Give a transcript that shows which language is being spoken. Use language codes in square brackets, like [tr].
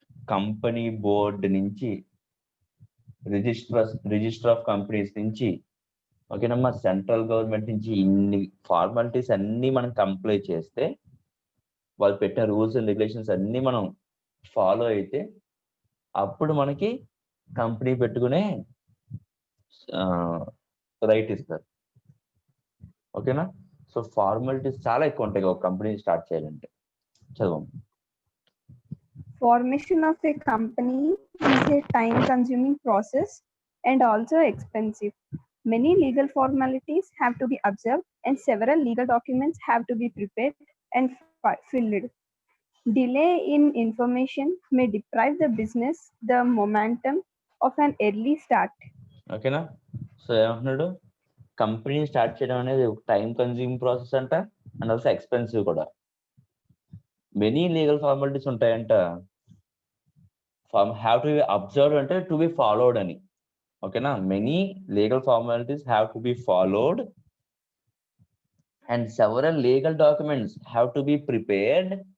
[te] Company board నుంచి, register of companies నుంచి, ఓకేనమ్మా, సెంట్రల్ గవర్నమెంట్ నుంచి ఇన్ని ఫార్మాలిటీస్ అన్ని మనం కంప్లై చేస్తే, వాళ్ళు పెట్టిన రూల్స్ అండ్ రెగ్యులేషన్స్ అన్ని మనం ఫాలో అయితే అప్పుడు మనకి కంపెనీ పెట్టుకునే రైట్ ఇస్తారు. ఓకేనా? సో ఫార్మాలిటీస్ చాలా ఎక్కువ ఉంటాయి ఒక కంపెనీ స్టార్ట్ చేయాలంటే. చదవం. [en] Formation of a company is a time-consuming process and also expensive. Many legal formalities have to be observed and several legal documents have to be prepared and filled. Delay in information may deprive the business the momentum of an early start. [te] ఓకేనా? So ఏమంటున్నాడు, company start చేయడం అనేది ఒక time consuming process అంట, [en] and also expensive [te] కూడా. Many legal formalities ఉంటాయంట. [en] Have to be observe అంటే to be followed అని. ఓకేనా? Many legal formalities have to be followed and several legal documents have to be prepared.